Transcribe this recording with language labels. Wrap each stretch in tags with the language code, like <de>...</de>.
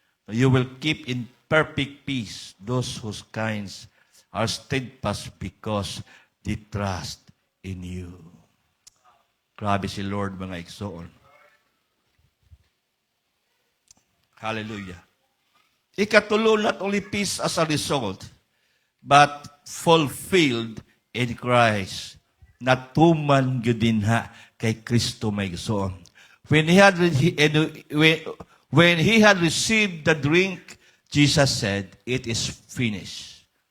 <en>You will keep in perfect peace those whose kinds are steadfast because they trust in you.</en> <ceb>Grabe si Lord mga igsoon. Hallelujah.</ceb> <en>Ikatulo, not only peace as a result, but fulfilled in Christ.</en> <ceb>Natuman gyud dinha kay Kristo may igsoon.</ceb> <en>When he had received the drink, Jesus said, "It is finished."</en>